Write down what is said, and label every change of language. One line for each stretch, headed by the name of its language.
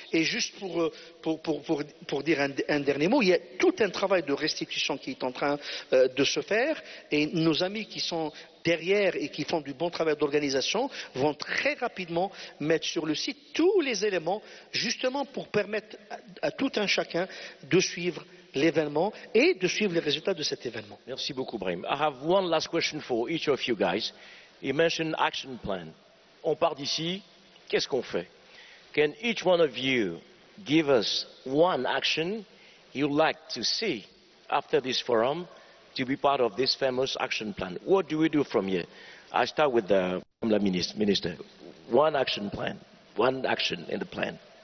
French: Et juste pour dire un dernier mot, il y a tout un travail de restitution qui est en train de se faire, et nos amis qui sont derrière et qui font du bon travail d'organisation vont très rapidement mettre sur le site tous les éléments justement pour permettre à tout un chacun de suivre l'événement et de suivre les résultats de cet événement. Merci beaucoup, Brahim.
English: I have one last question for each of you guys. You mentioned action plan.
French: On part d'ici, qu'est-ce qu'on fait?
English: Can each one of you give us one action you'd like to see after this forum to be part of this famous action plan? What do we do from here? I start with the Minister. One action plan, one action in the plan.